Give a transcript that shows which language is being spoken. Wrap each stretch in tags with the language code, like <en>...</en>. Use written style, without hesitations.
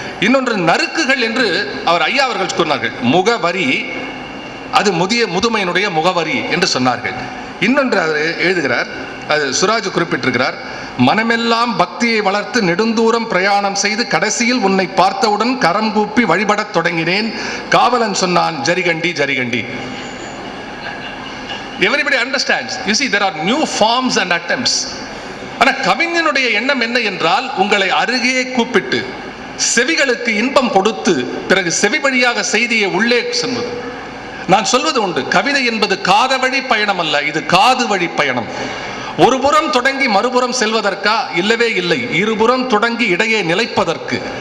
<ta>இன்னொன்று நறுக்குகள் என்று அவர் ஐயா அவர்கள் சொன்னார்கள். முகவரி, அது முதுமையினுடைய முகவரி என்று சொன்னார்கள். இன்னொன்று அவர் எழுதுகிறார், அது சுராஜ் குறிப்பிட்டிருக்கிறார், மனமெல்லாம் பக்தியை வளர்த்து நெடுந்தூரம் பிரயாணம் செய்து கடைசியில் உன்னை பார்த்தவுடன் கரம் கூப்பி வழிபடத் தொடங்கினேன், காவலன் சொன்னான் ஜரிகண்டி ஜரிகண்டி.</ta> <en>Everybody understands. You see, there are new forms and attempts.</en> <ta>ஆனா கவிஞனுடைய எண்ணம் என்ன என்றால், உங்களை அருகே கூப்பிட்டு செவிகளுக்கு இன்பம் கொடுத்து பிறகு செவி வழியாக செய்தியை உள்ளே செல்வது. நான் சொல்வது உண்டு, கவிதை என்பது காத வழி பயணம் அல்ல, இது காது வழி பயணம். ஒரு புறம் தொடங்கி மறுபுறம் செல்வதற்கா? இல்லவே இல்லை, இருபுறம் தொடங்கி இடையே நிலைப்பதற்கு.</ta>